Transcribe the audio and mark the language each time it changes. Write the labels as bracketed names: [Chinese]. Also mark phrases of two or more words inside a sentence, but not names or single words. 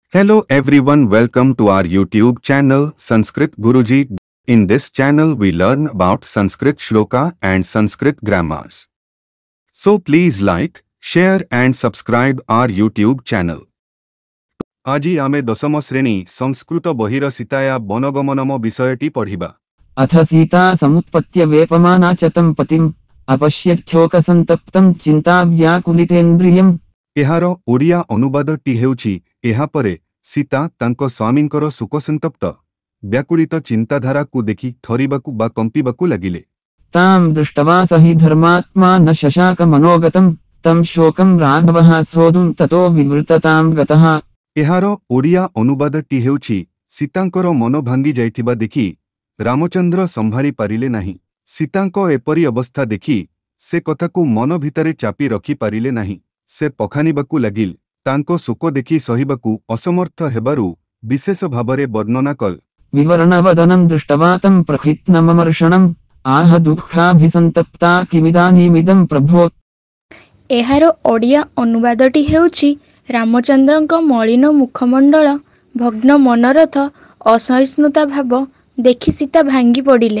[English] Hello everyone, welcome to our YouTube channel Sanskrit Guruji. In this channel we learn about Sanskrit shloka and Sanskrit grammars. So please like, share and subscribe our YouTube channel. [Odia] ଆଜି ଆମେ ଦଶମ ଶ୍ରେଣୀ ସଂସ୍କୃତ ବହିର ସୀତାୟା ବନଗମନମ ବିଷୟଟି ପଢ଼ିବା। [Sanskrit] अथ सीता समुत्पत्य वेपमाना च तं पतिम् अपश्यच्छोकसंतप्तं चिंताव्याकुलितेन्द्रियम्। [Odia] ଏହାର ଓଡ଼ିଆ ଅନୁବାଦଟି ହେଉଛି ଏହା ପରେ ସୀତା ତାଙ୍କ ସ୍ୱାମୀଙ୍କର ଶୋକସନ୍ତପ୍ତ ବ୍ୟାକୁଳିତ ଚିନ୍ତାଧାରା କୁ ଦେଖି ଥରିବାକୁ ବା କମ୍ପିବାକୁ ଲାଗିଲେ। [Sanskrit] तां दृष्टवा सहि धर्मात्मा न शशाक मनोगतं तं शोकं राघवः सोढुं ततो विवृततां गतः। [Odia] ଏହାର ଓଡ଼ିଆ ଅନୁବାଦଟି ହେଉଛି ସୀତାଙ୍କର ମନ ଭାଙ୍ଗି ଯାଇଥିବା ଦେଖି ରାମଚନ୍ଦ୍ର ସମ୍ଭାଳି ପାରିଲେ ନାହିଁ। ସୀତାଙ୍କୁ ଏପରି ଅବସ୍ଥା ଦେଖି ସେ କଥାକୁ ମନ ଭିତରେ ଚାପି ରଖି ପାରିଲେ ନାହିଁ। ସେ ପଖାନିବାକୁ ଲାଗିଲ। ତାଙ୍କ ଶୋକ ଦେଖି ସହିବାକୁ ଅସମର୍ଥ ହେବାରୁ ବିଶେଷ ଭାବରେ ବର୍ଣ୍ଣନା କଲ। [Sanskrit] विवरणवदनं दृष्टवा तं प्रखित्नममर्षणम् आह दुःखाभिसंतप्ता किमिदानीमिदं प्रभो। [Odia] ଏହାର ଓଡ଼ିଆ ଅନୁବାଦଟି ହେଉଛି ରାମଚନ୍ଦ୍ରଙ୍କ ମଳିନ ମୁଖମଣ୍ଡଳ ଭଗ୍ନ ମନରଥ ଅସହିଷ୍ଣୁତା ଭାବ ଦେଖି ସୀତା ଭାଙ୍ଗି ପଡ଼ିଲେ।